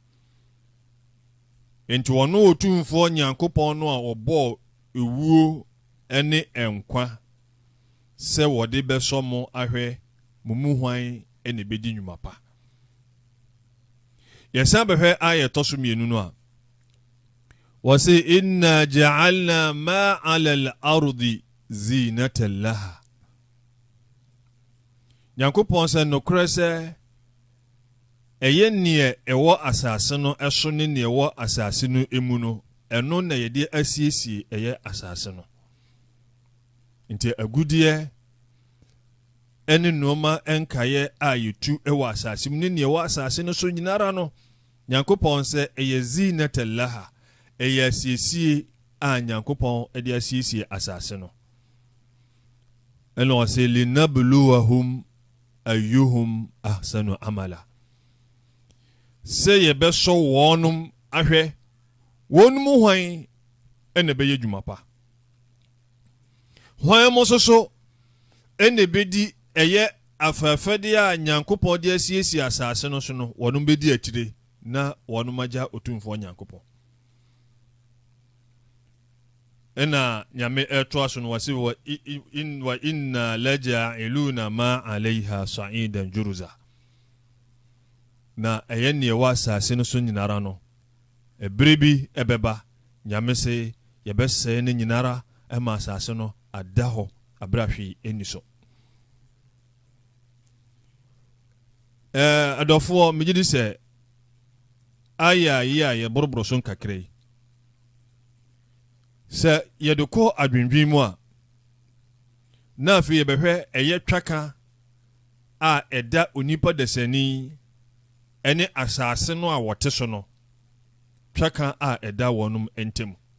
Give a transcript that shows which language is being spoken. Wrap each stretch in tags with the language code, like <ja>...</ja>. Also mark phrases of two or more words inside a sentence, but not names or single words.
<ak>Enti wɔno otumfoɔ Nyankopɔn no a ɔbɔ ewuo ɛne ɛnkwa sɛ wɔde bɛsɔ mo ahwɛ mumu hwan ɛne bedi nnwuma pa. Yɛsan bɛhwɛ aya ɛtɔ so mmienu no a wɔse</ak> <ar>إنا جعلنا ما على الأرض زينة لها.</ar> <ak>Nyankopɔn sɛ nokorɛ sɛ ɛyɛ neɛ ɛwɔ asase no ɛso ne neɛ ɛwɔ asase no emu no ɛno na yɛde asiesie ɛyɛ asase no. Nti agudeɛ ɛne nneɛma ɛnkaeɛ a yɛtu ɛwɔ asase mu ne neɛ ɛwɔ asase no so nyinara no Nyankopɔn sɛ ɛyɛ</ak> <ar>زينة لها,</ar> <ak>ɛyɛ asiesie a Nyankopɔn ɛde asiesie asase no. Ɛna ɔsɛ</ak> <ar>لنبلوهم أيهم أحسن عملا.</ar> <ak>Sɛ yɛbɛsɔ wɔnom ahwɛ wɔnom hwan ɛna bɛyɛ dwuma pa. Hwan mo soso ɛna bɛdi ɛyɛ afɛfɛdeɛ a Nyankopɔn de asiesie asase no so no wɔnom bɛdi akyire na wɔnom agya otumfoɔ Nyankopɔn. Ɛna nyame ɛtoa so no wasi</ak> <ar>وإنا لجاعلون ما عليها صعيدا جرزا.</ar> <ak>Na ɛyɛ ne ɛwɔ asase no so nyinara no ɛbere bi ɛbɛba nyame se yɛbɛsɛe ne nyinara ɛma asase no ada hɔ abere ahwee ɛni so. Adɔfoɔ megye di sɛ aya yi a yɛboroboro so nkakra yi sɛ yɛde kɔ adwendwen mu a na afei yɛbɛhwɛ ɛyɛ twaka a ɛda onipa dasani ɛne asase no a wɔte so no twaka a ɛda wɔnom ntɛm.</ak>